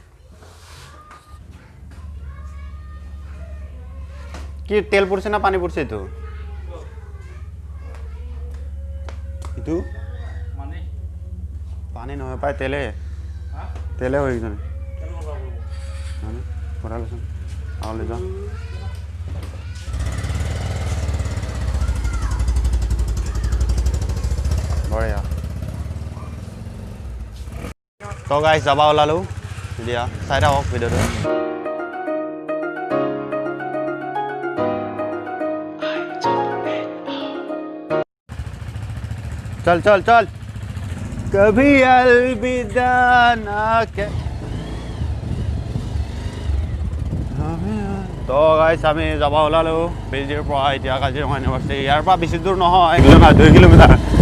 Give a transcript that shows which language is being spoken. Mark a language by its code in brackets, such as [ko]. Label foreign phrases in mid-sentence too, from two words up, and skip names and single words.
[as] কি তেল পৰিছে না পানী পৰিছে এইটো এইটো পানী নহয় পায় তেলে হৈ গৈছে ভৰালোচোন আৰু লৈ যাওঁ [hi] बढ़िया तो गाइस [as] যাবা ওলালোঁ এতিয়া চাই থাকক ভিডিঅ'টো [hi] चल चल चल कभी अलविदा ना के तो गाइस [as] আমি যাব ওলালো বেজিৰ পৰা এতিয়া কাজিৰঙা ইউনিভাৰ্চিটি ইয়াৰ পৰা বেছি দূৰ নহয় 2 কিলোমিটাৰ